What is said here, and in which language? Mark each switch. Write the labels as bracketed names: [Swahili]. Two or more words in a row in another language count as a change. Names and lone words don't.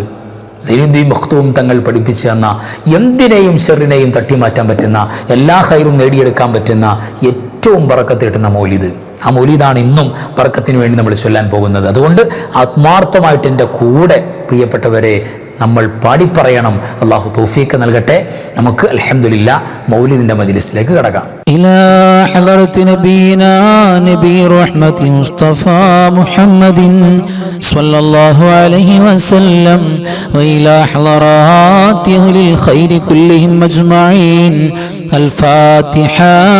[Malayalam] സൈനുദ്ദീൻ മഖ്ദൂം തങ്ങൾ പഠിപ്പിച്ചു തന്ന, എന്തിനേയും ഷർറിനെയും തട്ടിമാറ്റാൻ പറ്റുന്ന, എല്ലാ ഖൈറും നേടിയെടുക്കാൻ പറ്റുന്ന, ഏറ്റവും ബറക്കത്ത് കിട്ടുന്ന മൗലിദ്. ആ മൗലിദാണ് ഇന്നും ബറക്കത്തിന് വേണ്ടി നമ്മൾ ചൊല്ലാൻ പോകുന്നത്. അതുകൊണ്ട് ആത്മാർത്ഥമായിട്ട് എൻ്റെ കൂടെ പ്രിയപ്പെട്ടവരെ നമ്മൾ പാടിപ്പറയണം. അള്ളാഹു തൗഫീഖ് നൽകട്ടെ. നമുക്ക് അൽഹംദുലില്ലാ മൗലിദിന്റെ മജ്ലിസിലേക്ക് കടക്കാം. [Arabic] إلى حضرة نبينا نبي رحمة مصطفى محمد صلى الله عليه وسلم وإلى حضرات أهل الخير كلهم أجمعين. الفاتحة.